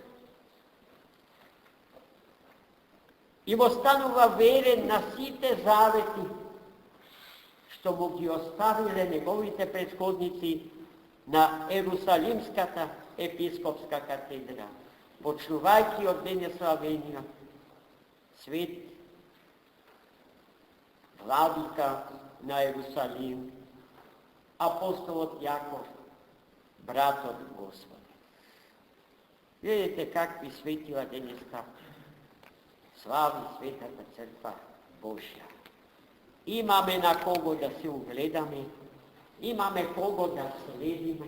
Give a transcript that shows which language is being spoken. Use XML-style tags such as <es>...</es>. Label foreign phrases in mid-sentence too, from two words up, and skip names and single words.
<mk>и му останува верен на сите завети што му ги оставиле неговите претходници на Ерусалимската епископска катедра, почнувајќи од денеславениот свет владика на Ерусалим, apostolot Jakov, brat od Gospoda. Vidite kakvi svetila dneska slavi Svetata crkva Božja. Imame na kogo da se ugledame, imame kogo da sledime.</mk>